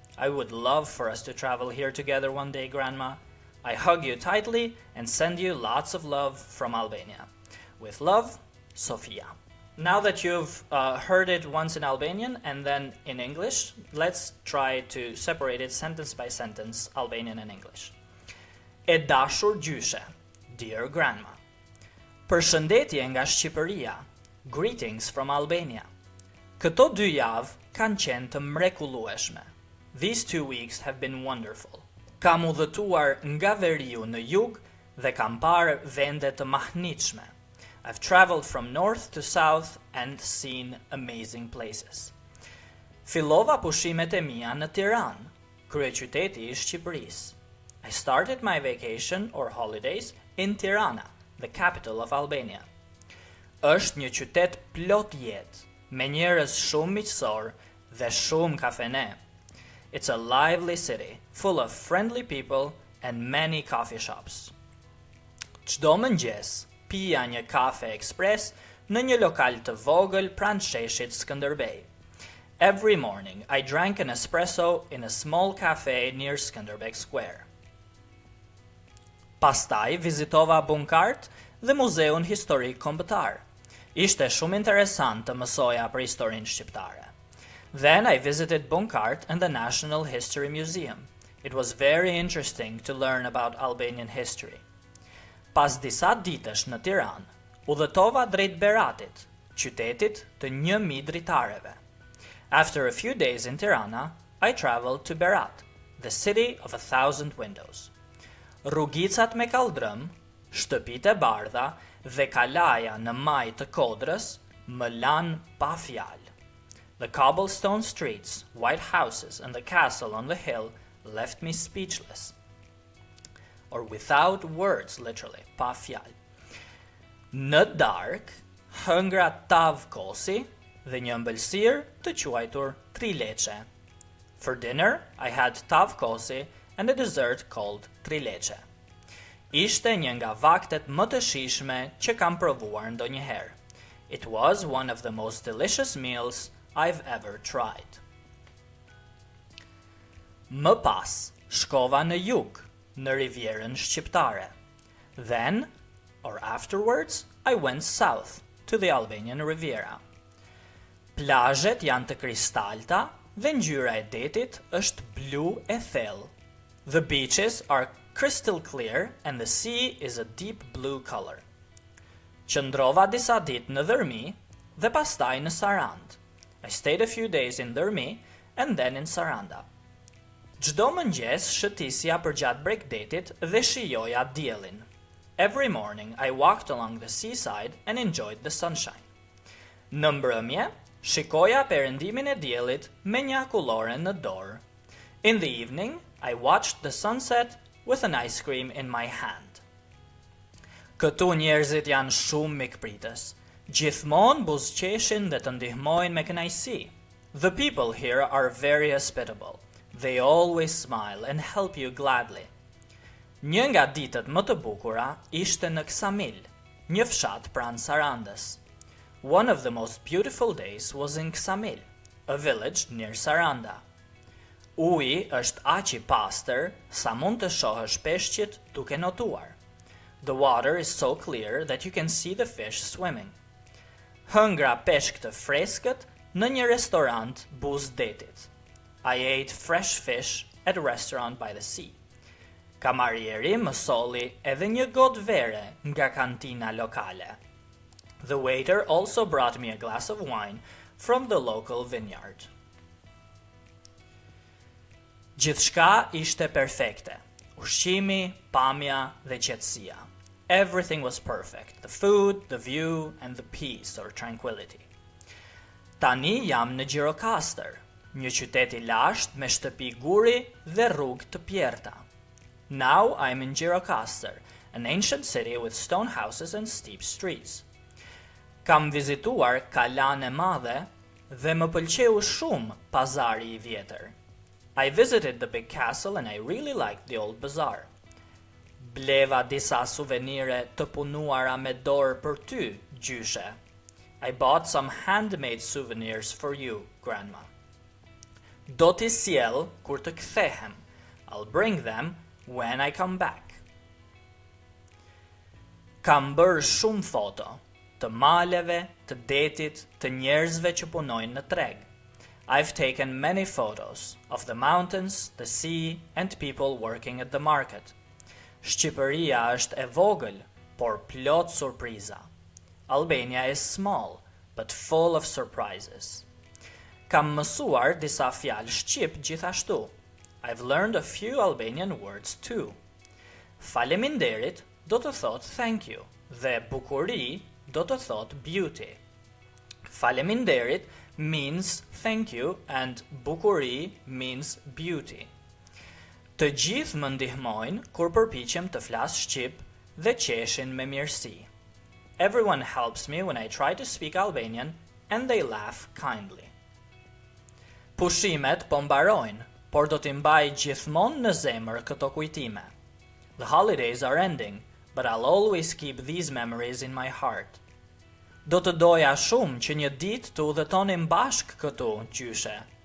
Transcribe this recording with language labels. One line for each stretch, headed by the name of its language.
English: I would love for us to travel here together one day, Grandma. I hug you tightly and send you lots of love from Albania. With love, Sofia. Now that you've heard it once in Albanian and then in English, let's try to separate it sentence by sentence, Albanian and English.
Albanian: E dashur gjyshe,
English: dear Grandma.
Albanian: Përshëndetje nga Shqipëria,
English: greetings from Albania.
Albanian: Këto 2 javë kanë qenë të mrekullueshme.
English: These 2 weeks have been wonderful.
Albanian: Kam udhëtuar nga veriu në jug dhe kam parë vende të mahnitshme.
English: I've traveled from north to south and seen amazing places.
Albanian: Fillova pushimet e mia në Tiranë, kryeqyteti I Shqipërisë.
English: I started my vacation or holidays in Tirana, the capital of Albania.
Albanian: Është një qytet plot jetë, me njerëz shumë miqësor dhe shumë kafene.
English: It's a lively city, full of friendly people and many coffee shops.
Albanian: Çdo mëngjes, pija një kafe ekspres në një lokal të vogël pranë sheshit Skënderbej.
English: Every morning, I drank an espresso in a small cafe near Skanderbeg Square.
Albanian: Pastaj vizitova bunkart dhe muzeun historik kombëtar. Ishte shumë interesant të mësoja për historinë shqiptare.
English: Then I visited Bunkart and the National History Museum. It was very interesting to learn about Albanian history.
Albanian: Pas disa ditësh në Tiranë, udhëtova drejt Beratit, qytetit të 1000 dritareve.
English: After a few days in Tirana, I traveled to Berat, the city of 1,000 windows.
Albanian: Rrugicat me kaldrëm, shtëpitë e bardha dhe kalaja në maj të kodrës më lanë pa fjalë.
English: The cobblestone streets, white houses and the castle on the hill left me speechless. Or without words, literally,
Albanian: pa fjalë. Në dark, hëngra tavkosi dhe një ëmbëlsirë të quajtur trileçe.
English: For dinner, I had tavkosi and a dessert called trileçe.
Albanian: Ishte një nga vaktet më të shijshme që kam provuar ndonjëherë.
English: It was one of the most delicious meals I've ever tried.
Albanian: Më pas, shkova në jug, në rivjerën shqiptare.
English: Then, or afterwards, I went south to the Albanian Riviera.
Albanian: Plazhet janë të kristalta dhe ngjyra e detit është blu e thellë.
English: The beaches are crystal clear and the sea is a deep blue color.
Albanian: Qëndrova disa ditë në Dhërmi dhe pastaj në Sarand.
English: I stayed a few days in Dhërmi and then in Saranda.
Albanian: Çdo mëngjes shëtisja përgjatë bregdetit dhe shijoja diellin.
English: Every morning I walked along the seaside and enjoyed the sunshine.
Albanian: Në mbrëmje, shikoja perëndimin e diellit me një akullore në dorë.
English: In the evening, I watched the sunset with an ice cream in my hand.
Albanian: Këtu njerëzit janë shumë mikpritës. Gjithmonë buzëqeshin dhe të ndihmojnë me kënaqësi.
English: The people here are very hospitable. They always smile and help you gladly.
Albanian: Një nga ditët më të bukura ishte në Ksamil, një fshat pranë Sarandës.
English: One of the most beautiful days was in Ksamil, a village near Saranda.
Albanian: Uji është aq i pastër sa mund të shohësh peshqit duke notuar.
English: The water is so clear that you can see the fish swimming.
Albanian: Hëngra peshk të freskët në një restorant buz detit.
English: I ate fresh fish at a restaurant by the sea.
Albanian: Kamarieri më solli edhe një gotë vere nga kantina lokale.
English: The waiter also brought me a glass of wine from the local vineyard.
Albanian: Gjithçka ishte perfekte. Ushqimi, pamja dhe qetësia.
English: Everything was perfect. The food, the view, and the peace or tranquility.
Albanian: Tani jam në Gjirokastër, një qytet I lashtë me shtëpi guri dhe rrugë të pjerta.
English: Now I'm in Gjirokastër, an ancient city with stone houses and steep streets.
Albanian: Kam vizituar Kalan e Madhe dhe më pëlqeu shumë pazari I vjetër.
English: I visited the big castle and I really liked the old bazaar.
Albanian: Bleva disa suvenire të punuara me dorë për ty, gjyshe.
English: I bought some handmade souvenirs for you, grandma.
Albanian: Do t'i sjell kur të kthehem.
English: I'll bring them when I come back.
Albanian: Kam bërë shumë foto, të maleve, të detit, të njerëzve që punojnë në treg.
English: I've taken many photos of the mountains, the sea, and people working at the market.
Albanian: Shqipëria është e vogël, por plot surpriza.
English: Albania is small, but full of surprises.
Albanian: Kam mësuar disa fjalë shqip gjithashtu.
English: I've learned a few Albanian words too.
Albanian: Faleminderit do të thot
English: thank you
Albanian: dhe bukuri do të thot beauty.
English: Faleminderit means thank you and bukuri means beauty.
Albanian: Të gjithë më ndihmojnë kur përpiqem të flas shqip dhe qeshin me mirësi.
English: Everyone helps me when I try to speak Albanian and they laugh kindly.
Albanian: Pushimet po mbarojnë, por do t'i mbaj gjithmonë në zemër këto kujtime.
English: The holidays are ending, but I'll always keep these memories in my heart.
Albanian: Do të doja shumë që një ditë të udhëtonim bashk këtu, gjyshe.